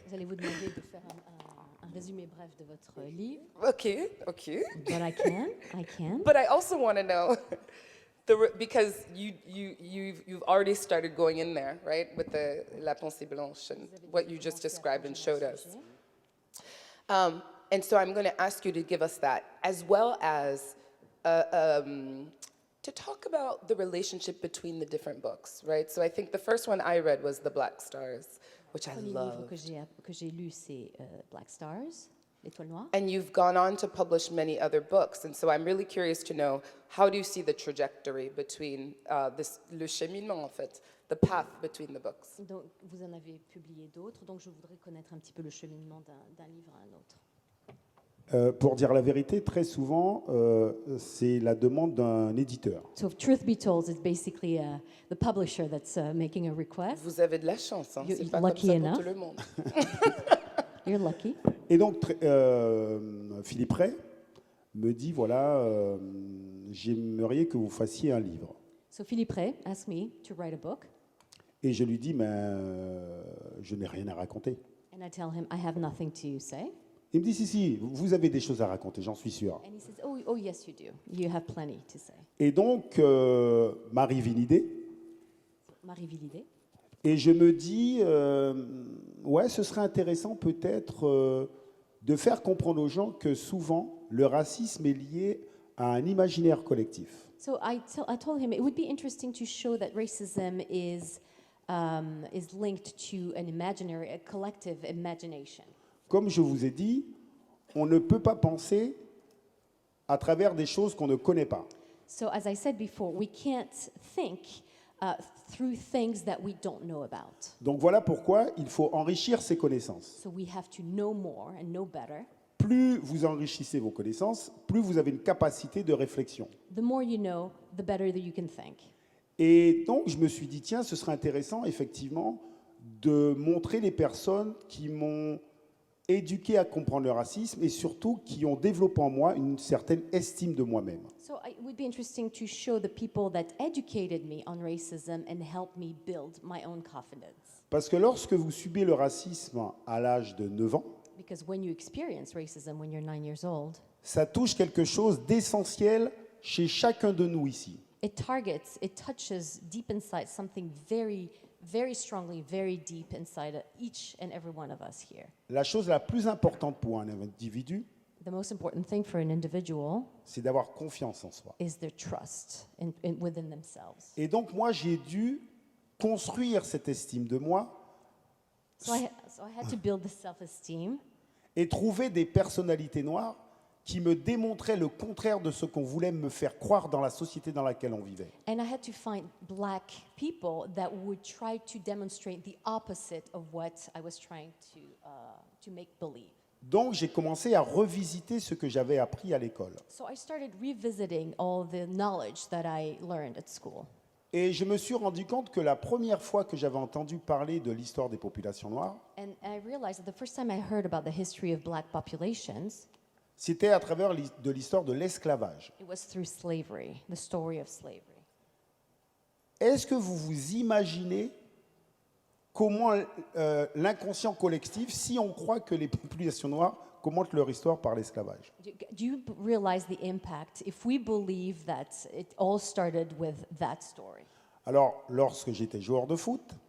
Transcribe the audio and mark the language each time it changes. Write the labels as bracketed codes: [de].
[fr] Vous allez vous demander de faire un résumé bref de votre livre. [en] OK. But I can. But I also want to know, because you've already started going in there, right, with the La Pensée Blanche and what you just described and showed us. And so I'm going to ask you to give us that, as well as to talk about the relationship between the different books, right? So I think the first one I read was The Black Stars, which I [fr] Le premier livre [en] loved. [fr] que j'ai lu, c'est Black Stars, l'Étoile Noire. [en] And you've gone on to publish many other books, and so I'm really curious to know, how do you see the trajectory between [fr] le cheminement, en fait, [en] the path between the books? [fr] Donc, vous en avez publié d'autres, donc je voudrais connaître un petit peu le cheminement d'un livre à un autre. Pour dire la vérité, très souvent, c'est la demande d'un éditeur. [en] So if truth be told, it's basically the publisher that's making a request. [fr] Vous avez de la chance, hein? [en] You're [fr] C'est pas comme [en] lucky [fr] ça pour [en] enough. [fr] tout le monde. [en] You're lucky. [fr] Et donc, Philippe Ray me dit, voilà, j'aimerais que vous fassiez un livre. [en] So Philippe Ray asked me to write a book, [fr] Et je lui dis, mais je n'ai rien à raconter. [en] and I tell him I have nothing to say. [fr] Il me dit, si, vous avez des choses à raconter, j'en suis sûr. [en] And he says, oh yes, you do. You have plenty to say. [fr] Et donc, m'arrive une idée, M'arrive l'idée. et je me dis, ouais, ce serait intéressant peut-être de faire comprendre aux gens que souvent, le racisme est lié à un imaginaire collectif. [en] So I told him it would be interesting to show that racism is linked to an imaginary, a collective imagination. [fr] Comme je vous ai dit, on ne peut pas penser à travers des choses qu'on ne connaît pas. [en] So as I said before, we can't think through things that we don't know about. [fr] Donc voilà pourquoi il faut enrichir ses connaissances. [en] So we have to know more and know better. [fr] Plus vous enrichissez vos connaissances, plus vous avez une capacité de réflexion. [en] The more you know, the better that you can think. [fr] Et donc je me suis dit, tiens, ce serait intéressant effectivement de montrer les personnes qui m'ont éduqué à comprendre le racisme et surtout qui ont développé en moi une certaine estime de moi-même. [en] So it would be interesting to show the people that educated me on racism and helped me build my own confidence. [fr] Parce que lorsque vous subissez le racisme à l'âge de 9 ans, [en] Because when you experience racism when you're 9 years old, [fr] ça touche quelque chose d'essentiel chez chacun de nous ici. [en] it touches deep inside something very, very strongly, very deep inside each and every one of us here. [fr] La chose la plus importante pour un individu, [en] The most important thing for an individual [fr] c'est d'avoir confiance en soi. [en] is their trust within themselves. [fr] Et donc moi, j'ai dû construire cette estime de moi [en] So I had to build this self-esteem [fr] et trouver des personnalités noires qui me démontraient le contraire de ce qu'on voulait me faire croire dans la société dans laquelle on vivait. [en] and I had to find black people that would try to demonstrate the opposite of what I was trying to make believe. [fr] Donc j'ai commencé à revisiter ce que j'avais appris à l'école. [en] So I started revisiting all the knowledge that I learned at school. [fr] Et je me suis rendu compte que la première fois que j'avais entendu parler de l'histoire des populations noires, [en] And I realized that the first time I heard about the history of black populations, [fr] c'était à travers de l'histoire de l'esclavage. [en] it was through slavery, the story of slavery. [fr] Est-ce que vous vous imaginez comment l'inconscient collectif, si on croit que les populations noires commentent leur histoire par l'esclavage? [en] Do you realize the impact if we believe that it all started with that story? [fr] Alors, lorsque j'étais joueur de foot,